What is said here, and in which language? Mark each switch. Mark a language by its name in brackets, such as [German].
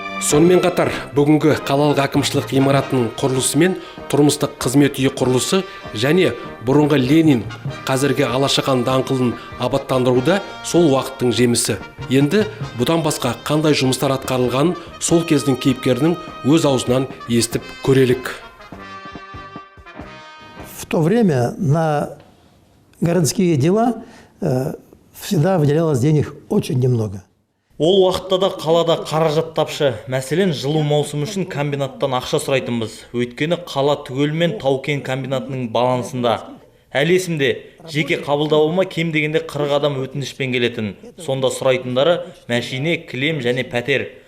[Kazakh] Сонымен қатар, бүгінгі қалалық әкімшілік ғимаратының құрылысы мен тұрмыстық қызмет үйі құрылысы және бұрынғы Ленин, қазіргі Алашахан даңғылын абаттандыруда сол уақыттың жемісі. Енді бұдан басқа қандай жұмыстар атқарылғанын сол кездің кейіпкерінің өз аузынан естіп көрелік. [Russian] В то время на городские дела всегда выделялось денег очень немного. [Kazakh] Ол уақытта да қалада қаражат тапшы. Мәселен, жылу маусымы үшін комбинаттан ақша сұрайтынбыз. Өйткені қала түгелімен тау-кен комбинатының балансында. Әлі есімде, жеке қабылдауыма кем дегенде 40 адам өтінішпен келетін. Сонда сұрайтындары мәшине, кілем және пәтер.